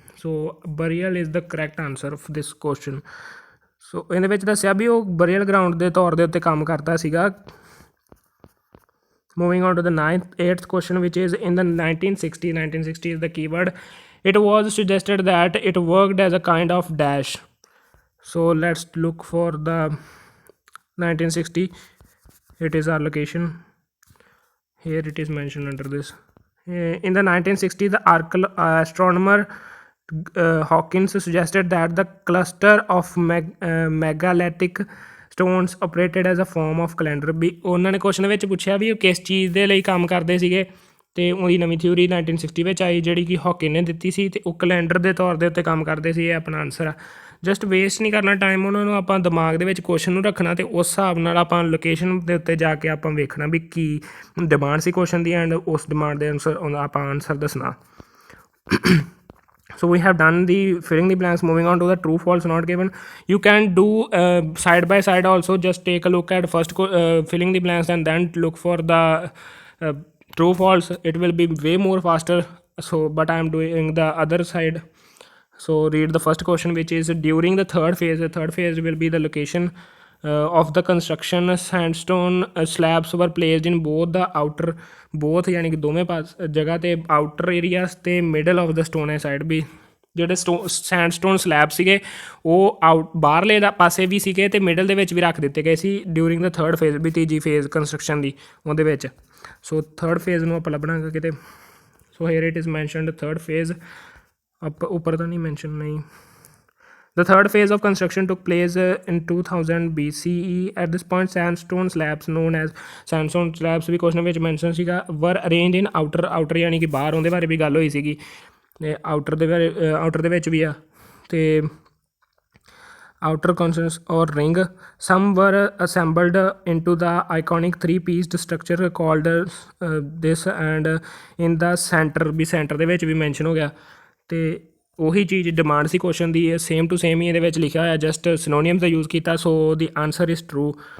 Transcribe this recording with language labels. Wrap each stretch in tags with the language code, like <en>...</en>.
<en>So burial is the correct answer of this question.</en> <pa>So ਇਹਦੇ ਵਿੱਚ ਦੱਸਿਆ ਵੀ ਉਹ burial ground ਦੇ ਤੌਰ ਦੇ ਉੱਤੇ ਕੰਮ ਕਰਦਾ ਸੀਗਾ।</pa> <en>Moving on to the eighth question, which is in the 1960 is the keyword. It was suggested that it worked as a kind of dash. So let's look for the 1960. It is our location. Here it is mentioned under this. In the 1960s, the astronomer Hawkins suggested that the cluster of megalithic stones operated as a form of calendar.</en> <pa>ਵੀ ਉਹਨਾਂ ਨੇ question ਵਿੱਚ ਪੁੱਛਿਆ ਵੀ ਉਹ ਕਿਸ ਚੀਜ਼ ਦੇ ਲਈ ਕੰਮ ਕਰਦੇ ਸੀਗੇ, ਅਤੇ ਉਹਦੀ ਨਵੀਂ ਥਿਊਰੀ 1960 ਵਿੱਚ ਆਈ ਜਿਹੜੀ ਕਿ ਹੌਕਿਨ ਨੇ ਦਿੱਤੀ ਸੀ, ਅਤੇ ਉਹ ਕੈਲੰਡਰ ਦੇ ਤੌਰ ਦੇ ਉੱਤੇ ਕੰਮ ਕਰਦੇ ਸੀ। ਇਹ ਆਪਣਾ ਆਨਸਰ ਆ। ਜਸਟ ਵੇਸਟ ਨਹੀਂ ਕਰਨਾ ਟਾਈਮ, ਉਹਨਾਂ ਨੂੰ ਆਪਾਂ ਦਿਮਾਗ ਦੇ ਵਿੱਚ ਕੁਐਸਚਨ ਨੂੰ ਰੱਖਣਾ, ਅਤੇ ਉਸ ਹਿਸਾਬ ਨਾਲ ਆਪਾਂ ਲੋਕੇਸ਼ਨ ਦੇ ਉੱਤੇ ਜਾ ਕੇ ਆਪਾਂ ਵੇਖਣਾ ਵੀ ਕੀ demand ਸੀ question ਦੀ, and ਉਸ ਡਿਮਾਂਡ ਦੇ ਅਨੁਸਾਰ ਆਪਾਂ ਆਨਸਰ ਦੱਸਣਾ।</pa> <en>So we have done the filling the blanks. Moving on to the true false not given. You can do side by side also. Just take a look at first filling the blanks and then look for the true false. It will be way more faster. So but I am doing the other side. So read the first question, which is during the third phase. The third phase will be the location of the construction. Sandstone slabs were placed in both the outer</en> <pa>ਯਾਨੀ ਕਿ ਦੋਵੇਂ ਜਗ੍ਹਾ 'ਤੇ outer areas ਅਤੇ middle of the stone side ਵੀ ਜਿਹੜੇ ਸੈਂਡਸਟੋਨ slab ਸੀਗੇ ਉਹ ਬਾਹਰਲੇ ਦਾ ਪਾਸੇ ਵੀ ਸੀਗੇ ਅਤੇ ਮਿਡਲ ਦੇ ਵਿੱਚ ਵੀ ਰੱਖ ਦਿੱਤੇ ਗਏ ਸੀ ਡਿਊਰਿੰਗ ਦ ਥਰਡ ਫੇਜ਼ ਵੀ ਤੀਜੀ ਫੇਜ਼ ਕੰਸਟਰਕਸ਼ਨ ਦੀ ਉਹਦੇ ਵਿੱਚ। ਸੋ ਥਰਡ ਫੇਜ਼ ਨੂੰ ਆਪਾਂ ਲੱਭਣਾਗਾ ਕਿਤੇ।</pa> <en>so here it is mentioned third phase,</en> <pa>ਆਪਾਂ ਉੱਪਰ ਤਾਂ ਨਹੀਂ ਮੈਨਸ਼ਨ ਨਹੀਂ।</pa> <en>The third phase of construction took place in 2000 BCE. At this point, sandstone slabs</en> <pa>known as sandstone slabs we question ਵਿੱਚ ਮੈਂਸ਼ਨ ਸੀਗਾ</pa> <en>were arranged in outer</en> <pa>ਯਾਨੀ ਕਿ ਬਾਹਰ, ਉਹਦੇ ਬਾਰੇ ਵੀ ਗੱਲ ਹੋਈ ਸੀਗੀ। ਆਊਟਰ ਦੇ ਵਿੱਚ ਵੀ ਆ। ਅਤੇ</pa> <en>outer consonants or ring. Some were assembled into the iconic three-pieced structure called this, and in the center</en> <pa>we center ਦੇ ਵਿੱਚ ਵੀ ਮੈਂਸ਼ਨ ਹੋ ਗਿਆ ਤੇ ਉਹੀ ਚੀਜ਼ demand ਸੀ question ਦੀ same to same ਹੀ ਇਹਦੇ ਵਿੱਚ ਲਿਖਿਆ ਹੋਇਆ ਜਸਟ ਸਿਨੋਨੀਅਮਸ ਦਾ ਯੂਜ਼ ਕੀਤਾ ਸੋ ਦੀ ਆਨਸਰ ਇਜ਼ ਟਰੂ</pa>